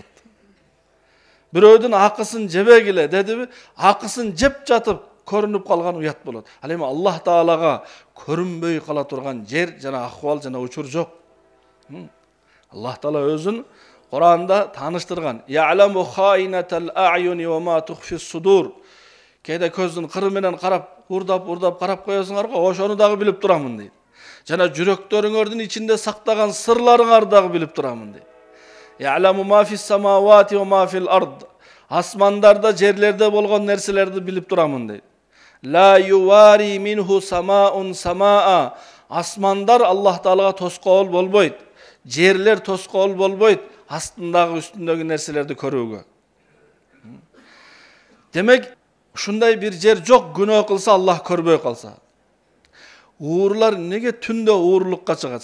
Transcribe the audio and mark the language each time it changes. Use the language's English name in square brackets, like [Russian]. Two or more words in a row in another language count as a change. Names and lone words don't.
[Kyrgyz] Бирөөдүн акысын жебегиле дедиби, акысын жеп жатып көрүнүп калган уят болот. Ал эми Аллах Таалага көрүнбөй кала турган жер жана акыбал жана учур жок. Аллах Таала өзүн Кур'анда таныштырган. [Arabic] يعلم خائنة الأعين وما تخفي الصدور. [Kyrgyz] Кейде көздүн кыры менен карап, урдап карап коесуңар го, ошону дагы билип турамын дейт. Жана жүрөктөрүңөрдүн ичинде сактаган сырларыңарды дагы билип турамын дейт. [Arabic] يعلم ما في السماوات وما في الأرض. [Kyrgyz] Асмандарда, жерлерде болгон нерселерди билип турамын дейт. [Arabic] لا يواري منه سماء سماء. [Kyrgyz] Асмандар Аллах Таалага тоскоол болбойт. Жерлер тоскоол болбойт. Астындагы үстүндөгү нерселерди көрүүгө. Демек, ушундай бир жер жок, күнөө кылса Аллах көрбөй калса. Уурлар неге түндө уурулукка чыгат?